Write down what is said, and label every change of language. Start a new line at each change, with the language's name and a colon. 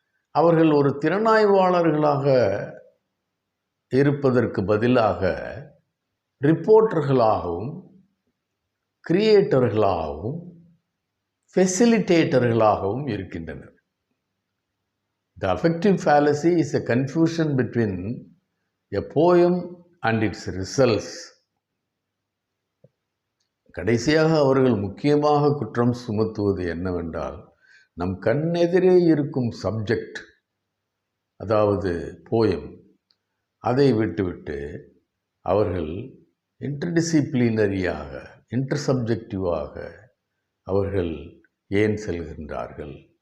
Tamil: அவர்கள் ஒரு திறனாய்வாளர்களாக இருப்பதற்கு பதிலாக ரிப்போர்ட்டர்களாகவும், கிரியேட்டர்களாகவும், ஃபெசிலிட்டேட்டர்களாகவும் இருக்கின்றனர்.
English: The affective fallacy is a confusion between a poem and its results.
Tamil: கடைசியாக அவர்கள் முக்கியமாக குற்றம் சுமத்துவது என்னவென்றால், நம் கண்ணெதிரே இருக்கும் சப்ஜெக்ட், அதாவது போயம், அதை விட்டுவிட்டு அவர்கள் இன்டர்டிசிப்ளினரியாக, இன்டர்சப்ஜெக்டிவாக அவர்கள் ஏன் செல்கின்றார்கள்?